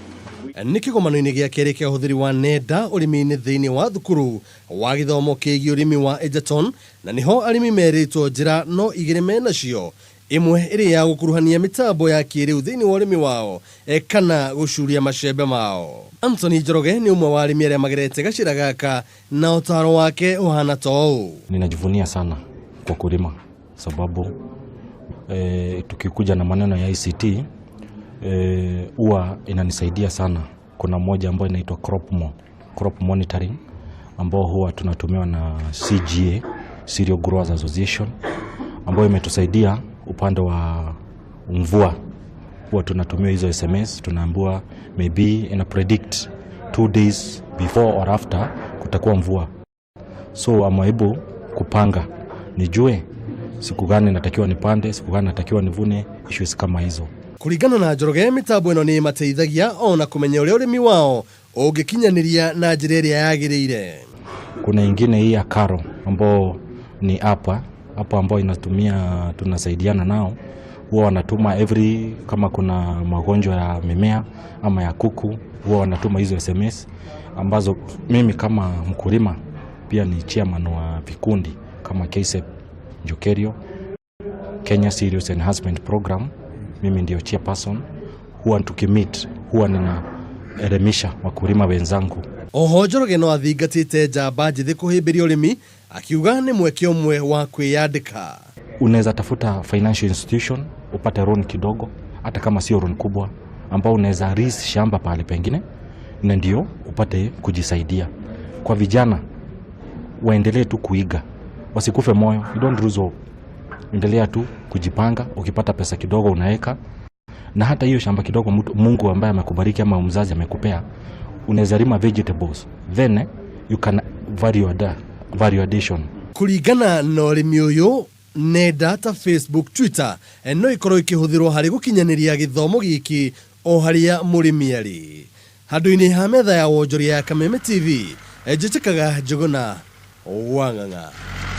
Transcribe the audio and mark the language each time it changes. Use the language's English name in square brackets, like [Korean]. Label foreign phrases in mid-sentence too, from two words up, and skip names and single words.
[Kikuyu] Nĩ kĩgomano-inĩ gĩa kerĩ kĩa ũhũthĩri wa nenda ũrĩmi-inĩ thĩinĩ wa thukuru wa gĩthomo kĩgiĩ ũrĩmi wa Egerton, na niho arĩmi merĩtwo njĩra no igĩrĩ menacio, imwe ĩrĩ ya gũkuruhania mĩtambo ya kĩrĩu thĩinĩ wa ũrĩmi wao kana gũcuria macembe mao. Anthony Njoroge nĩ ũmwe wa arĩmi arĩa magerete gacĩra gaka na ũtaaro wake ũhana ta ũũ. [Swahili] Ninajivunia sana kwa kulima sababu tukikuja na maneno ya ICT huwa inanisaidia sana. Kuna moja ambayo inaitwa [English] crop monitoring [Swahili] ambao huwa tunatumiwa na CGA, Cereal Growers Association, ambayo imetusaidia upande wa mvua. Huwa tunatumia hizo SMS, tunaambiwa maybe ina [English] predict 2 days before or after [Swahili] kutakuwa mvua. [English] So I'm able [Swahili] kupanga, nijue siku gani natakiwa nipande, siku gani natakiwa nivune, issues kama hizo. [Kikuyu] Kuringana na Njoroge, mitambo ĩno nĩ mateithagia ona kumenya ũrĩa ũrĩmi wao ũngĩkinyanĩria na njĩra ĩrĩa yagĩrĩire. [Swahili] Kuna ingine hii ya Karo ambao ni hapa ambao tunasaidiana nao. Huwa wanatuma kama kuna magonjwa ya mimea ama ya kuku, huwa wanatuma hizo SMS ambazo mimi kama mkulima pia ni chairman wa vikundi kama KSEP Jokerio, Kenya Serious Enhancement Program. Mimi ndio chairperson. Huwa tukimit, huwa ninaelimisha wakulima wenzangu. [Kikuyu] Oho Njoroge no athingatĩte njamba njĩthĩ kũhĩmbĩria ũrĩmi, akiuga nĩ mweke ũmwe wa kwĩyandĩka. [Swahili] Unaweza tafuta [English] financial institution [Swahili] upate loan kidogo, hata kama sio loan kubwa, ambao unaweza lease shamba pale pengine na ndio upate kujisaidia. Kwa vijana waendelee tu kuiga, wasikufe moyo, [English] you don't lose hope. [Swahili] Endelea tu kujipanga, ukipata pesa kidogo unaweka, na hata hiyo shamba kidogo Mungu ambaye amekubariki ama mzazi amekupea, unaweza lima vegetables, [English] then you can value addition. [Kikuyu] Kuringana na ũrĩmi ũyũ, nenda ta Facebook, Twitter no ikorwo ikĩhũthĩrwo harĩ gũkinyanĩria gĩthomo gĩkĩ o harĩa mũrĩmi arĩ. Handũ-inĩ ha metha ya wonjoria ya Kameme TV, njĩtĩkaga Njũgũna Wang'ang'a.